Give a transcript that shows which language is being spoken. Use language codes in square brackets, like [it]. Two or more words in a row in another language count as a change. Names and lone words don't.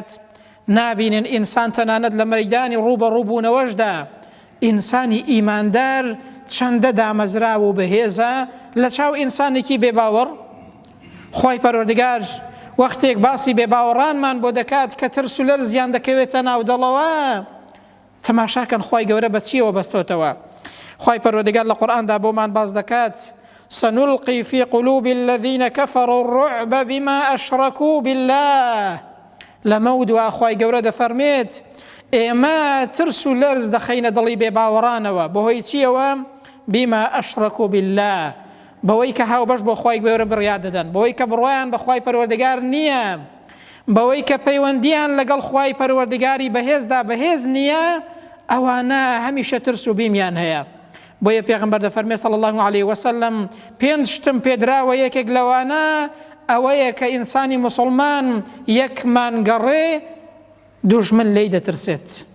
[ckb] نابینن ئینسان تەنانەت لە مەیدانی ڕووبەڕووبوونەوەشدا ئینسانی ئیماندار چەندە دامەزراوە و بەهێزە لە چاو ئینسانێکی بێباوەڕ. خوای پەروەردگار وەختێک باسی بێباوەڕانمان بۆ دەکات کە ترس و لەرزیان دەکەوێتە ناو دڵەوە، تەماشاکەن خوای گەورە بە چیەوە بەستۆتەوە. خوای پەروەردگار لە قورئاندا بۆمان باس دەکات: [ar] سنلقي في قلوب الذين كفروا الرعب بما أشركوا بالله. [ckb] لەمەود و خوای گەورە دەفەرمێت ئێمە ترس و لەرز دەخەینە دڵی بێباوەڕانەوە بەهۆی چیەوە؟ [ar] بما أشركوا بالله، [ckb] بەوەی کە هاوبەش بۆ خوای گەورە بڕیار دەدەن، بەوەی کە بڕوایان بە خوای پەروەردگار نییە، بەوەی کە پەیوەندیان لەگەڵ خوای پەروەردگاری بەهێزدا بەهێز نییە، ئەوانە هەمیشە ترس و بیمیان هەیە. بۆیە پێغەمبەر دەفەرمێ [ar] صلی الله عليه وسلم [ckb] پێنج شتم پێدراوە، یەکێک لەوانە ئەوەیە کە ئینسانی موسڵمان یەکمانگەڕێ دوژمن لێی دەترسێت.